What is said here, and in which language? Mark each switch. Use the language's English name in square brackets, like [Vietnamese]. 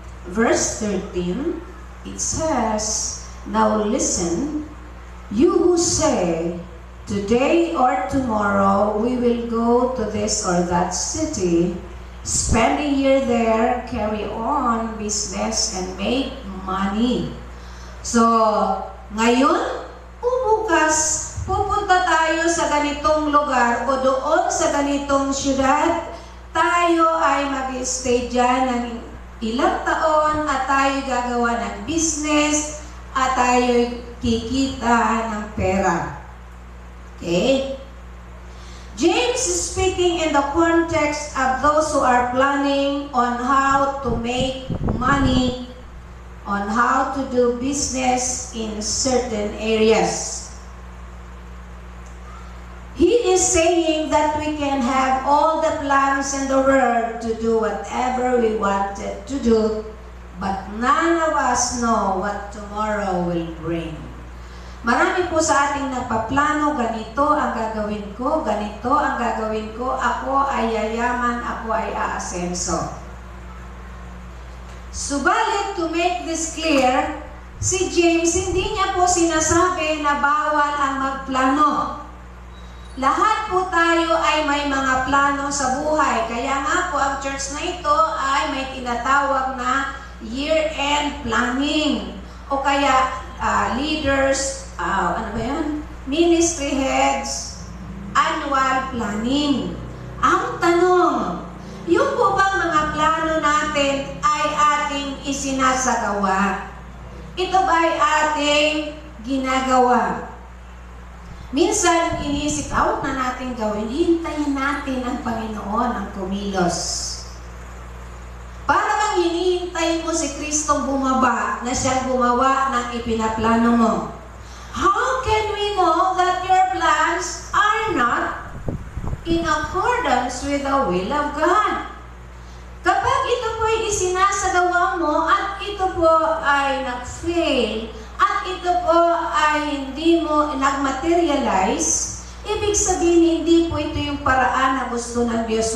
[English] Verse 13, it says, now listen, you who say, today or tomorrow we will go to this or that city, spend a year there, carry on business, and make money. [Filipino] So, ngayon, bukas, pupunta tayo sa ganitong lugar o doon sa ganitong syudad, tayo ay mag-stay dyan ng ilang taon at tayo gagawa ng business at tayo kikita ng pera. Okay? [English] James is speaking in the context of those who are planning on how to make money, on how to do business in certain areas. He is saying that we can have all the plans in the world to do whatever we wanted to do, but none of us know what tomorrow will bring. [Filipino] Marami po sa ating nagpaplano, ganito ang gagawin ko, ganito ang gagawin ko, ako ay yayaman, ako ay aasenso. Subalit, to make this clear, si James hindi niya po sinasabi na bawal ang magplano. Lahat po tayo ay may mga plano sa buhay. Kaya nga po ang church na ito ay may tinatawag na year-end planning. O kaya leaders, ano ba yan? [English] Ministry heads, annual planning. [Filipino] Ang tanong, yung po bang mga plano natin ay ating isinasagawa? Ito ba ay ating ginagawa? Minsan, iniisip, huwag na natin gawin, hintayin natin ang Panginoon ang kumilos. Para bang hinihintay mo si Kristong bumaba na siyang gumawa ng ipinaplano mo? [English] How can we know that your plans are not in accordance with the will of God? [Filipino] Kapag ito po ay isinasagawa mo at ito po ay nag-fail, at ito po ay hindi mo nag-materialize, ibig sabihin hindi po ito yung paraan na gusto ng Diyos.